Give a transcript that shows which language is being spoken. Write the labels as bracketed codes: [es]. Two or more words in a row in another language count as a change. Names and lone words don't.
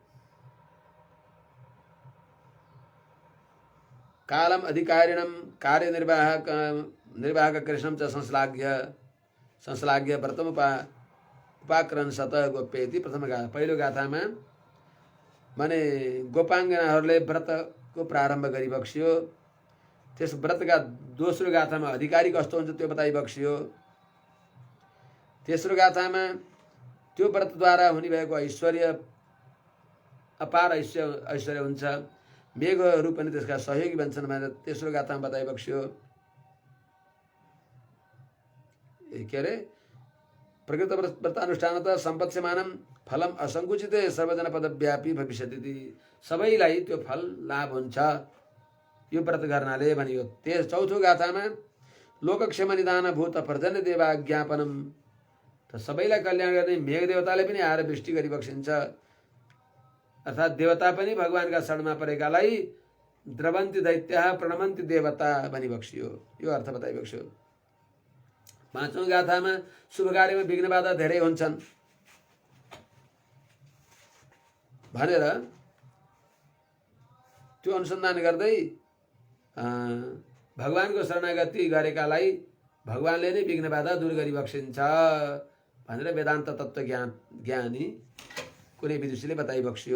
[sa] कालम अधिकारिणम कार्यनिर्वाहक कृष्णम च संश्लाघ्य व्रतम उपाकरण सत गोप्येति प्रथम गाथा। [ne] पहिलो गाथामा माने गोपाङ्गनाहरूले व्रतको प्रारम्भ गरिबक्सियो। त्यस व्रतका दोस्रो गाथामा अधिकारी कस्तो हुन्छ त्यो बताइबक्सियो। तेस्रो गाथामा त्यो व्रतद्वारा हुने भएको ऐश्वर्य, अपार ऐश्वर्य हुन्छ, मेघहरू पनि त्यसका सहयोगी बन्छन् भनेर तेस्रो गाथामा बताइबक्सियो। के अरे [sa] प्रकृत व्रतानुष्ठानतः सम्पत्स्यमानं फलम असङ्कुचिते सर्वजना पदव्यापी भविष्यति। [ne] सबैलाई त्यो फल लाभ हुन्छ यो व्रत गर्नाले भनियो। चौथो गाथामा [sa] लोकक्षेम निदान भूत पर्जन्य देवाज्ञापनम, [ne] त सबैलाई कल्याण गर्ने मेघ देवताले पनि आएर वृष्टि गरिबक्सिन्छ। अर्थात् देवता पनि भगवानका शरणमा परेकालाई [sa] द्रवन्ति दैत्याः प्रणमन्ति देवता [ne] भनिबक्सियो, यो अर्थ बताइबक्सियो। पाँचौं गाथामा शुभ कार्यमा विघ्न बाधा धेरै हुन्छन् भनेर त्यो अनुसन्धान गर्दै भगवानको शरणागति गरेकालाई भगवानले नै विघ्न बाधा दूर गरिबक्सिन्छ भनेर वेदान्त तत्त्व ज्ञानी कुनै विदुषीले बताइबक्सियो।